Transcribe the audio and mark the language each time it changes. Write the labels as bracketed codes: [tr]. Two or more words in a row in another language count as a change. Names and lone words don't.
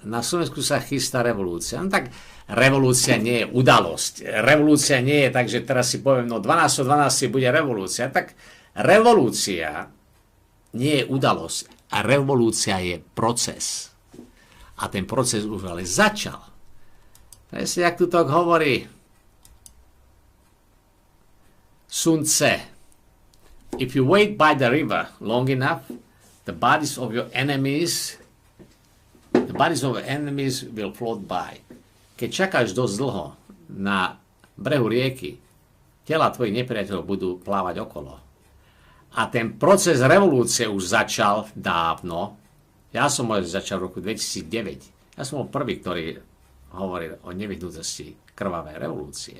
[sk] Na Slovensku sa chystá revolúcia. No tak revolúcia nie je udalosť. Revolúcia nie je tak, že teraz si poviem, no 12. bude revolúcia. Tak revolúcia nie je udalosť. A revolúcia je proces. A ten proces už ale začal. Presne, jak tu to hovorí Sun Tse. [en] If you wait by the river long enough, the bodies of your enemies will float by. [sk] Keď čakáš dosť dlho na brehu rieky, tela tvojich nepriateľov budú plávať okolo. A ten proces revolúcie už začal dávno. Ja som začal v roku 2009. Ja som bol prvý, ktorý hovoril o nevyhnutnosti krvavej revolúcie.